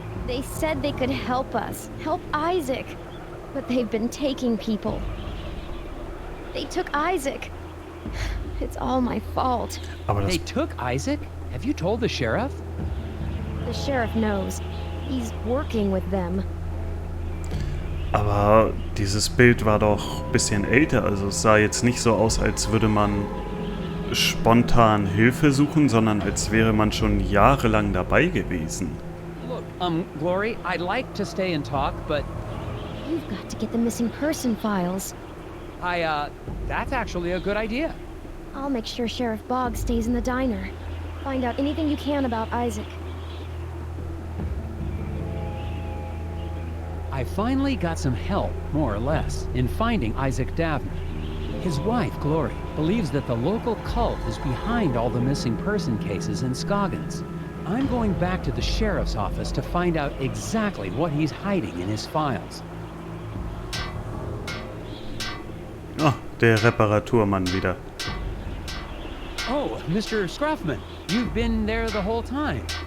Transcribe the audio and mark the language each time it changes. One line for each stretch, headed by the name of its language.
English: They said they could help us. Help Isaac. But they've been taking people. They took Isaac. It's all my fault.
German: Aber das,
English: They took Isaac? Have you told the sheriff? The sheriff knows. He's working with them.
German: aber dieses Bild war doch ein bisschen älter. Also es sah jetzt nicht so aus, als würde man spontan Hilfe suchen, sondern als wäre man schon jahrelang dabei gewesen.
English: Look, Glory, I'd like to stay and talk, but You've got to get the missing person files. that's actually a good idea. I'll make sure Sheriff Boggs stays in the diner. Find out anything you can about Isaac. I finally got some help, more or less, in finding Isaac Davner. His wife, Glory, believes that the local cult is behind all the missing person cases in Scoggins. I'm going back to the sheriff's office to find out exactly what he's hiding in his files.
German: Oh, der Reparaturmann wieder.
English: Oh, Mr. Scruffman, you've been there the whole time.